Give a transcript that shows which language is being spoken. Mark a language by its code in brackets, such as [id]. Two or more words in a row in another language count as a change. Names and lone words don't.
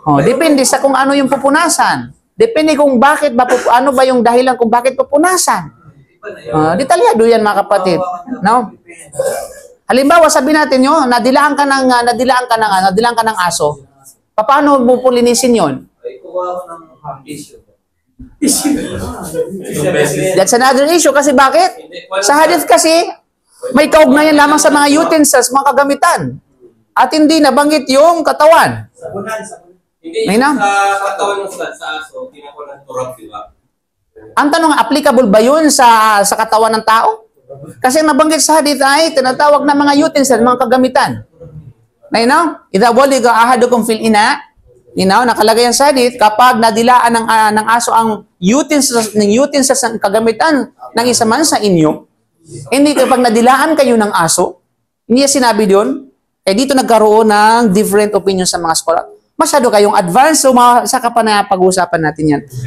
[tl] Depende sa kung ano yung pupunasan. Depende kung bakit ba, ano ba yung dahilan kung bakit pupunasan. Detalyado yan, mga kapatid. No? Halimbawa, sabi natin yun, nadilaan ka ng aso. Paano mo pulinisin yun? Ay, kuha ko ng tissue. [en] That's another issue. [tl] Kasi bakit? Sa hadith kasi, may kaugnayan lamang sa mga utensils, mga kagamitan. At hindi nabanggit yung katawan. Sabunan. Hindi, May na? sa katawan ng sa aso, tinakuha ng turap, di ba? Ang tanong, applicable ba yun sa katawan ng tao? Kasi nabanggit sa hadith ay tinatawag na mga utensils, mga kagamitan. [ar] إذا ولغ أحدكم في الإناء, [tl] nakalagay yan sa hadith, kapag nadilaan ng aso ang utensils ng kagamitan ng isa man sa inyo, hindi kapag nadilaan kayo ng aso, hindi sinabi doon, dito nagkaroon ng [en] different opinion [tl] sa mga scholar. Masyado kayong advanced, so saka pa na pag-uusapan natin yan.